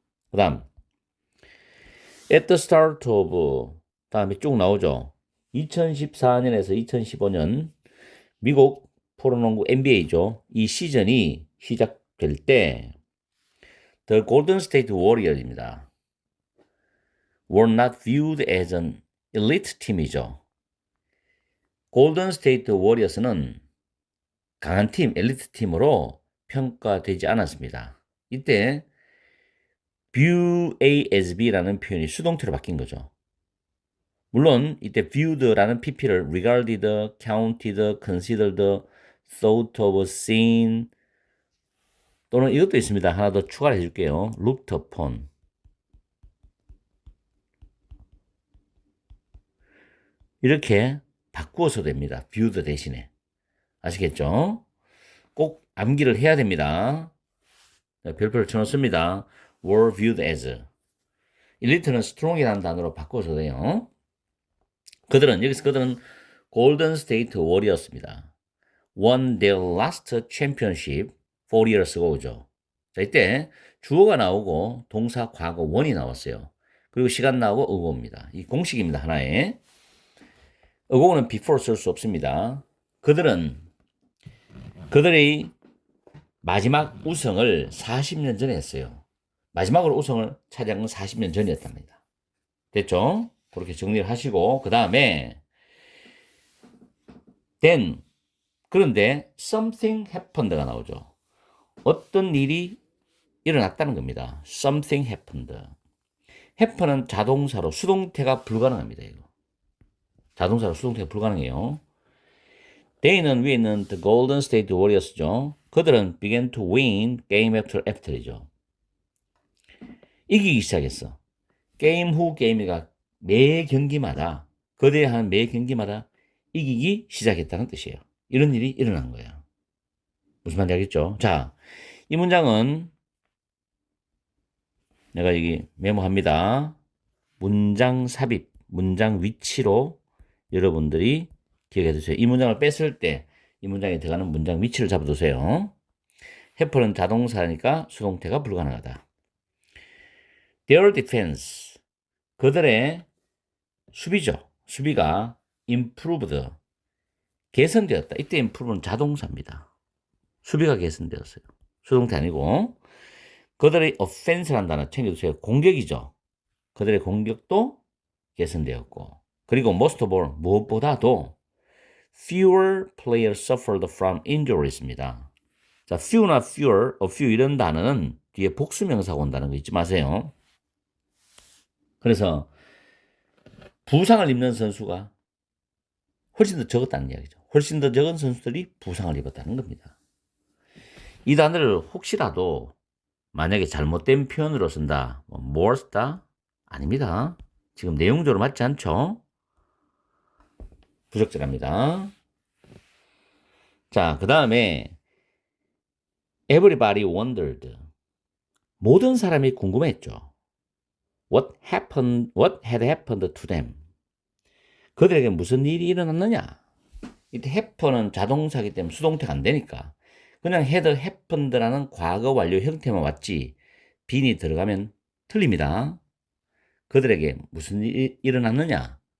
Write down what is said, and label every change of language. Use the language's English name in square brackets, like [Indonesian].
[Korean] 그 다음 at the start of 다음에 쭉 나오죠. 2014년에서 2015년 미국 프로농구 NBA죠. 이 시즌이 시작될 때 The Golden State Warriors입니다. [English] were not viewed as an elite 팀이죠. [Korean] 골든 스테이트 워리어스는 강한 팀, 엘리트 팀으로 평가되지 않았습니다. 이때 view A as B라는 표현이 수동태로 바뀐 거죠. 물론 이때 [English] viewed라는 pp를 regarded, counted, considered, thought of, seen, [Korean] 또는 이것도 있습니다. 하나 더 추가를 해줄게요. [English] looked upon. [Korean] 이렇게 바꾸어서 됩니다. viewed 대신에. 아시겠죠? 꼭 암기를 해야 됩니다. 별표를 쳐놓습니다. [English] were viewed as. [Korean] 엘리트는 strong이라는 단어로 바꿔서 돼요. 여기서 그들은 골든 스테이트 워리어스입니다. [English] won their last championship 4 years ago죠. [Korean] 자, 이때 주어가 나오고 동사 과거 won이 나왔어요. 그리고 시간 나오고 ago입니다. 이 공식입니다. 하나에. ago는 before 쓸 수 없습니다. 그들의 마지막 우승을 40년 전에 했어요. 마지막으로 우승을 차지한 건 40년 전이었답니다. 됐죠? 그렇게 정리를 하시고 그 다음에 then 그런데 [English] something happened [Korean] 가 나오죠. 어떤 일이 일어났다는 겁니다. [English] something happened. [Korean] happen은 자동사로 수동태가 불가능합니다. 이거. 자동사로 수동태가 불가능해요. [English] they는 [Korean] 위에 있는 [English] the Golden State Warriors죠. [Korean] 그들은 [English] began to win game after이죠. [Korean] 이기기 시작했어. 게임 후 게임이가 매 경기마다 그들이 하는 매 경기마다 이기기 시작했다는 뜻이에요. 이런 일이 일어난 거예요. 무슨 말인지 알겠죠? 자, 이 문장은 내가 여기 메모합니다. 문장 삽입, 문장 위치로 여러분들이 기억해 두세요. 이 문장을 뺐을 때 이 문장에 들어가는 문장 위치를 잡아두세요. 해프는 자동사니까 수동태가 불가능하다. [English] Their defense, [Korean] 그들의 수비죠. 수비가 improved, 개선되었다. 이때 improve는 자동사입니다. 수비가 개선되었어요. 수동태 아니고. 그들의 offense라는 단어 챙겨주세요. 공격이죠. 그들의 공격도 개선되었고. [English] 그리고 most of all, [Korean] 무엇보다도 [English] fewer players suffered from injuries입니다. [Korean] 자, few나 fewer, a few 이런 단어는 뒤에 복수명사가 온다는 거 잊지 마세요. 그래서 부상을 입는 선수가 훨씬 더 적었다는 이야기죠. 훨씬 더 적은 선수들이 부상을 입었다는 겁니다. 이 단어를 혹시라도 만약에 잘못된 표현으로 쓴다, more 쓰다? 아닙니다. 지금 내용적으로 맞지 않죠? 부적절합니다. 자, 그 다음에 [English] everybody wondered. [Korean] 모든 사람이 궁금했죠. [English] What had happened to them? [Korean] 그들에게 무슨 일이 일어났느냐? 이때 happen은 자동사이기 때문에 수동태가 안 되니까 그냥 had happened라는 과거 완료 형태만 왔지 being이 들어가면 틀립니다. 그들에게 무슨 일이 일어났느냐?